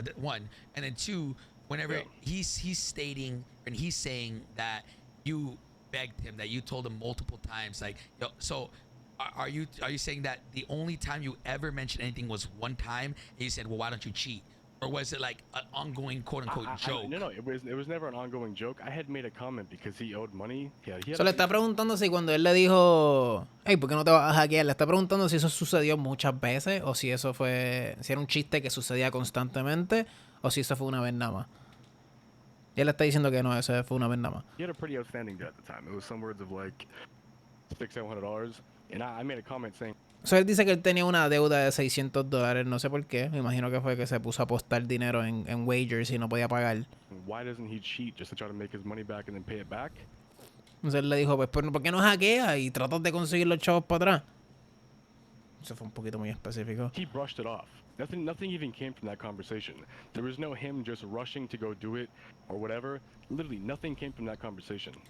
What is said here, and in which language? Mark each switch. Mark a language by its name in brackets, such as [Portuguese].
[English] One, and then two, whenever he's stating and he's saying that you begged him, that you told him multiple times, like, yo, so are you saying that the only time you ever mentioned anything was one time and you said, well, why don't you cheat? Or was it like an ongoing quote unquote joke? No, it was never an ongoing joke. I had made a comment because he owed money. Yeah, he had [Spanish] Le está preguntando si cuando él le dijo, hey, ¿por qué no te vas a hackear? Le está preguntando si eso sucedió muchas veces o si eso fue, si era un chiste que sucedía constantemente o si eso fue una vez nada más. Y él le está diciendo que no, eso fue una vez nada más. [English] He had a pretty outstanding debt at the time. It was some words of like $600-700, and I made a comment saying. [Spanish] So, él dice que él tenía una deuda de $600, no sé por qué. Me imagino que fue que se puso a apostar dinero en wagers y no podía pagar. [English] Why doesn't he cheat just to try to make his money back and then pay it back? [Spanish] Entonces él le dijo, pues, ¿por qué no hackeas y tratas de conseguir los chavos para atrás? Eso fue un poquito muy específico. [English] He brushed it off. Nothing even came from that conversation. There was no him just rushing to go do it or whatever. Literally, nothing came from that conversation.